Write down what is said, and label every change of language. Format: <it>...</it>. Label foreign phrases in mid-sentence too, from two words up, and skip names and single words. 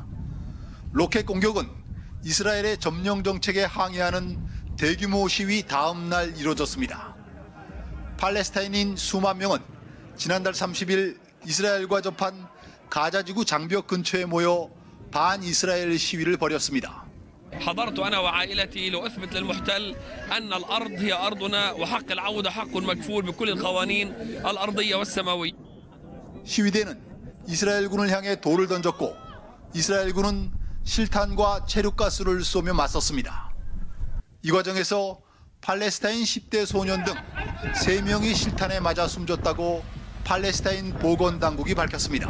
<ko>로켓 공격은 이스라엘의 점령 정책에 항의하는 대규모 시위 다음 날 이뤄졌습니다. 팔레스타인인 수만 명은 지난달 30일 이스라엘과 접한 가자 지구 장벽 근처에 모여 반이스라엘 시위를 벌였습니다.</ko> <ar>حضرت أنا وعائلتي لأثبت للمحتل أن الأرض هي أرضنا وحق العودة حق مكفول بكل القوانين الأرضية والسماوية.</ar> <ko>시위대는 이스라엘군을 향해 돌을 던졌고 이스라엘군은 실탄과 체류가스를 쏘며 맞섰습니다. 이 과정에서 팔레스타인 10대 소년 등 3명이 실탄에 맞아 숨졌다고 팔레스타인 보건당국이 밝혔습니다.</ko>